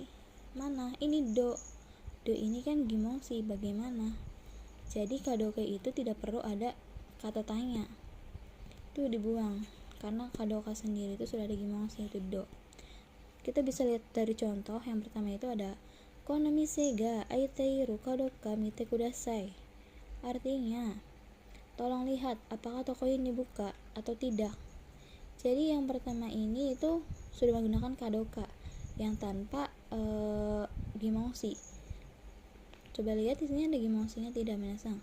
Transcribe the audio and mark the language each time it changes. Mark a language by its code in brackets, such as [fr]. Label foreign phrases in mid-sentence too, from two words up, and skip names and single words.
[id] Mana? Ini do. Do ini kan gimongsi, bagaimana? Jadi kadoke itu tidak perlu ada kata tanya. Itu dibuang karena kadoka sendiri itu sudah ada gimongsi, itu do. Kita bisa lihat dari contoh. Yang pertama itu ada [ja] この店が開いているかどうか見てください. [id] Artinya, tolong lihat apakah toko ini buka atau tidak. Jadi yang pertama ini itu sudah menggunakan kadoka yang tanpa gimongsi. Coba lihat di sini ada gimongsinya tidak, minasan?